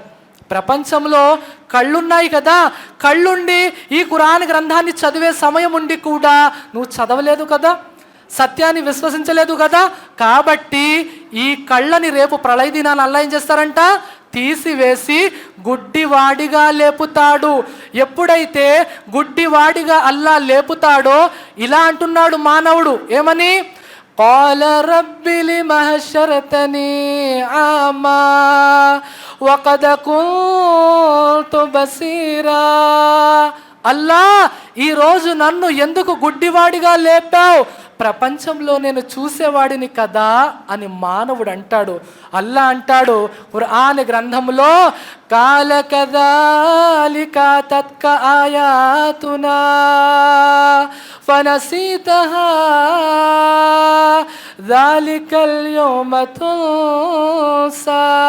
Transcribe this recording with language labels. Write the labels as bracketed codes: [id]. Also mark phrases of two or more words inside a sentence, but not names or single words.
[te] ప్రపంచంలో కళ్ళున్నాయి కదా, కళ్ళుండి ఈ ఖురాన్ గ్రంథాన్ని చదివే సమయం ఉండి కూడా నువ్వు చదవలేదు కదా, సత్యాన్ని విశ్వసించలేదు కదా. కాబట్టి ఈ కళ్ళని రేపు ప్రళయ దినాన్ని అల్లా ఏం చేస్తారంట? తీసివేసి గుడ్డివాడిగా లేపుతాడు. ఎప్పుడైతే గుడ్డివాడిగా అల్లా లేపుతాడో ఇలా అంటున్నాడు మానవుడు ఏమని, [ar] قال رب لم حشرتني أعمى وقد كنت بصيرا. [te] అల్లా, ఈరోజు నన్ను ఎందుకు గుడ్డివాడిగా లేపావు? ప్రపంచంలో నేను చూసేవాడిని కదా అని మానవుడు అంటాడు. అల్లా అంటాడు ఖురాన్ గ్రంథంలో, [ar] قال كذلك أتتك آياتنا فنسيتها وكذلك اليوم تنسى.